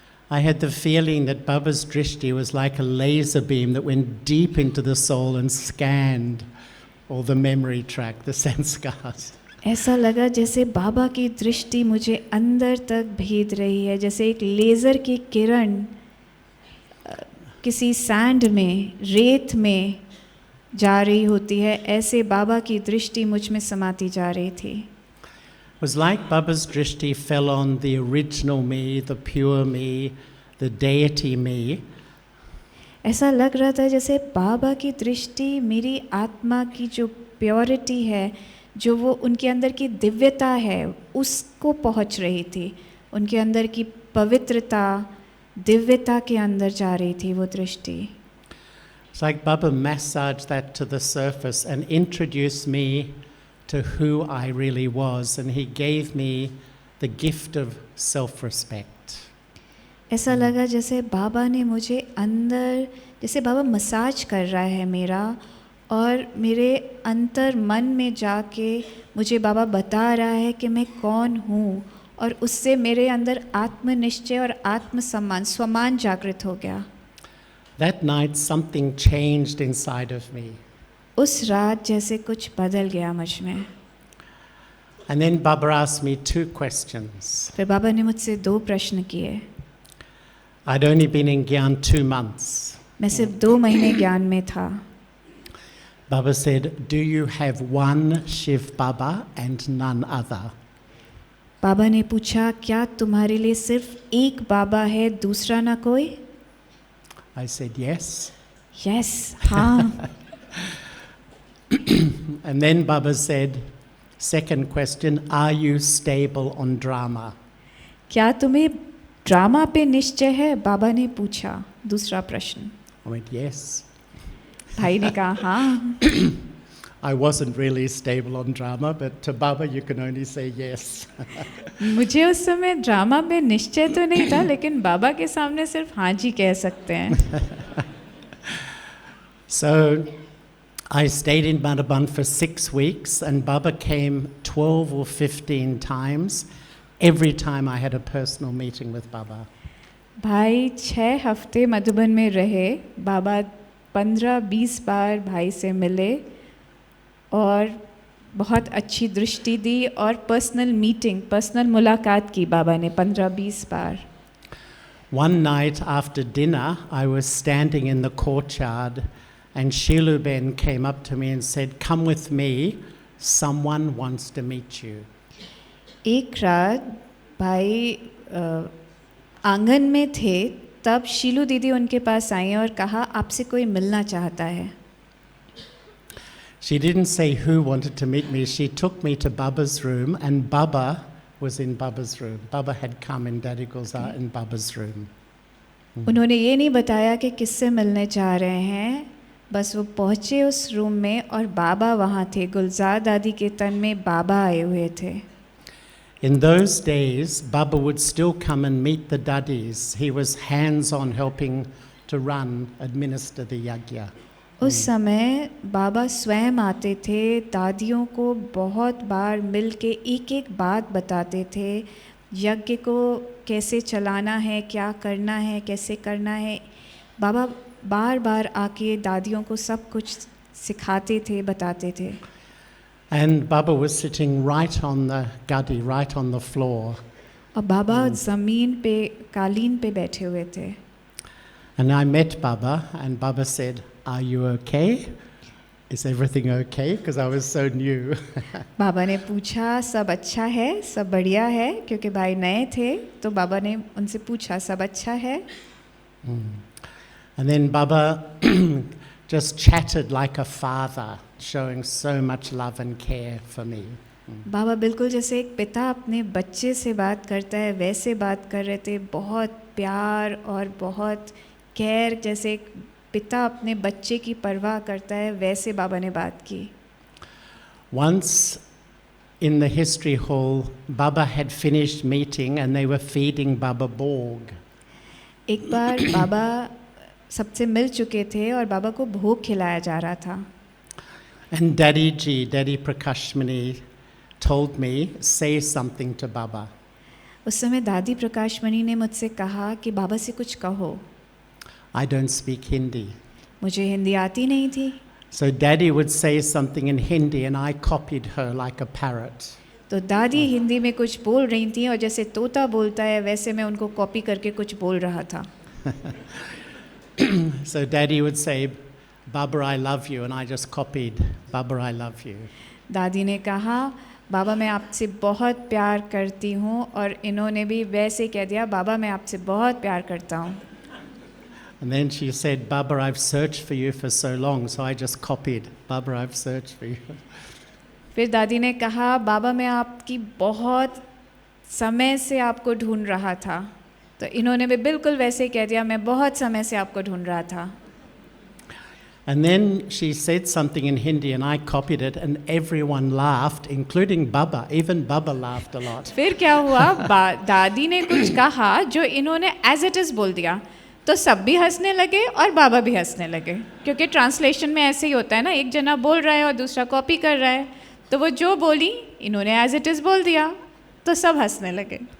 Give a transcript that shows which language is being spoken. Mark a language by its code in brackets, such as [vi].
[en] I had the feeling that Baba's drishti was like a laser beam that went deep into the soul and scanned all the memory track, the sanskars. [hi] ऐसा लगा जैसे बाबा की दृष्टि मुझे अंदर तक भेद रही है, जैसे एक लेज़र की किरण किसी सैंड में, रेत में जा रही होती है, ऐसे बाबा की दृष्टि मुझ में समाती जा रही थी। [en] It was like Baba's drishti fell on the original me, the pure me, the deity me. [hi] ऐसा लग रहा था जैसे बाबा की दृष्टि मेरी आत्मा की जो प्योरिटी है, जो वो उनके अंदर की दिव्यता है, उसको पहुंच रही थी। उनके अंदर की पवित्रता, दिव्यता के अंदर जा रही थी वो दृष्टि। [en] It's like Baba massaged that to the surface and introduced me to who I really was, and he gave me the gift of self-respect. [hi] ऐसा लगा जैसे बाबा ने मुझे अंदर, जैसे बाबा मसाज कर रहा है मेरा, और मेरे अंतर मन में जाके मुझे बाबा बता रहा है कि मैं कौन हूँ, और उससे मेरे अंदर आत्मनिश्चय और आत्मसम्मान, स्वमान जागृत हो गया। [en] That night something changed inside of me. [hi] उस रात जैसे कुछ बदल गया मुझ में। [en] And then Baba asked me 2 questions. [hi] फिर बाबा ने मुझसे 2 प्रश्न किए। [en] I'd only been in Gyan 2 months. [hi] मैं सिर्फ 2 महीने ज्ञान में था। [en] Baba said, "Do you have one Shiv Baba and none other?" [hi] बाबा ने पूछा, क्या तुम्हारे लिए सिर्फ एक बाबा है, दूसरा ना कोई? [en] I said, "Yes." Yes, [hi] हाँ। [en] And then Baba said, second question, "Are you stable on drama?" [hi] क्या तुम्हें ड्रामा पे निश्चय है? बाबा ने पूछा दूसरा प्रश्न। [en] I went, "Yes." [hi] भाई ने कहा हाँ। [en] I wasn't really stable on drama, but to Baba you can only say yes. [hi] मुझे उस समय ड्रामा पे निश्चय तो नहीं था, लेकिन बाबा के सामने सिर्फ हाँ जी कह सकते हैं। [en] So I stayed in Madhaban for 6 weeks, and Baba came 12 or 15 times every time I had a personal meeting with Baba. [hi] भाई 6 हफ्ते मधुबन में रहे, बाबा 15-20 बार भाई से मिले और बहुत अच्छी दृष्टि दी, और [en] personal meeting, [hi] पर्सनल मुलाकात की बाबा ने 15-20 बार। [en] One night after dinner, I was standing in the courtyard, and Shilu Ben came up to me and said, "Come with me, someone wants to meet you." [hi] एक रात भाई आंगन में थे, तब शीलू दीदी उनके पास आई और कहा, आपसे कोई मिलना चाहता है। [en] She didn't say who wanted to meet me. She took me to Baba's room, and Baba was in Baba's room. Baba had come in Daddy Gulzar in Baba's room. [hi] उन्होंने ये नहीं बताया कि किससे मिलने चाह रहे हैं, बस वो पहुँचे उस रूम में और बाबा वहाँ थे। गुलजार दादी के तन में बाबा आए हुए थे। [en] In those days, Baba would still come and meet the Daddies. He was hands-on helping to administer the yagya. [hi] उस समय बाबा स्वयं आते थे, दादियों को बहुत बार मिल के एक एक बात बताते थे, यज्ञ को कैसे चलाना है, क्या करना है, कैसे करना है। बाबा बार बार आके दादियों को सब कुछ सिखाते थे, बताते थे। [en] And Baba was sitting right on the guddy, right on the floor. [hi] और बाबा ज़मीन पे, कालीन पे बैठे हुए थे। [en] And I met Baba, and Baba said, "Are you okay? Is everything okay?" Because I was so new. [hi] बाबा ने पूछा सब अच्छा है, सब बढ़िया है, क्योंकि भाई नए थे, तो बाबा ने उनसे पूछा सब अच्छा है। [en] And then Baba just chatted like a father, showing so much love and care for me. [hi] बाबा बिल्कुल जैसे एक पिता अपने बच्चे से बात करता है वैसे बात कर रहे थे, बहुत प्यार और बहुत केयर, जैसे एक पिता अपने बच्चे की परवाह करता है वैसे बाबा ने बात की। [en] Once in the history hall, Baba had finished meeting and they were feeding Baba Borg. [hi] एक बार बाबा सबसे मिल चुके थे और बाबा को भोग खिलाया जा रहा था। [en] And Daddy Prakashmani told me, say something to Baba. [hi] उस समय दादी प्रकाशमणि ने मुझसे कहा कि बाबा से कुछ कहो। [en] I don't speak Hindi. [hi] मुझे हिंदी आती नहीं थी, [en] So Daddy would say something in Hindi and I copied her like a parrot. [hi] तो दादी हिंदी में कुछ बोल रही थी और जैसे तोता बोलता है वैसे मैं उनको कॉपी करके कुछ बोल रहा था। [en] So Daddy would say, "Baba, I love you," and I just copied, "Baba, I love you." [hi] दादी ने कहा बाबा मैं आपसे बहुत प्यार करती हूँ, और इन्होंने भी वैसे कह दिया बाबा मैं आपसे बहुत प्यार करता हूँ। [en] And then she said, "Baba, I've searched for you for so long," so I just copied, "Baba, I've searched for you." [hi] फिर दादी ने कहा बाबा मैं आपकी बहुत समय से आपको ढूंढ रहा था, तो इन्होंने भी बिल्कुल वैसे कह दिया मैं बहुत समय से आपको ढूंढ रहा था। [en] And then she said something in Hindi and I copied it and everyone laughed, including Baba. Even Baba laughed a lot. [hi] फिर क्या हुआ, दादी ने कुछ कहा जो इन्होंने [en] as it is [hi] बोल दिया, तो सब भी हंसने लगे और बाबा भी हंसने लगे, क्योंकि ट्रांसलेशन में ऐसे ही होता है ना, एक जना बोल रहा है और दूसरा कॉपी कर रहा है, तो वो जो बोली इन्होंने एज इट इज़ बोल दिया, तो सब हंसने लगे।